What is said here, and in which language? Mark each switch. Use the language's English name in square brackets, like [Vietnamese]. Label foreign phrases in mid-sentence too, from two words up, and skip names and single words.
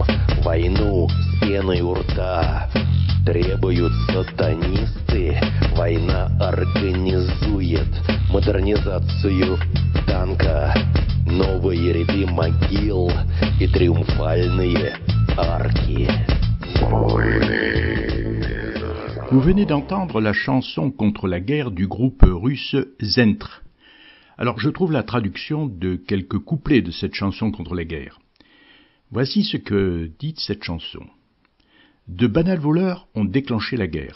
[Russian] Войну с пеной у рта требуют сатанисты. Война организует модернизацию танка, новые ряды могил и триумфальные арки. [French] Vous venez d'entendre la chanson contre la guerre du groupe russe Zentre. Alors je trouve la traduction de quelques couplets de cette chanson contre la guerre. Voici ce que dit cette chanson. De banals voleurs ont déclenché la guerre.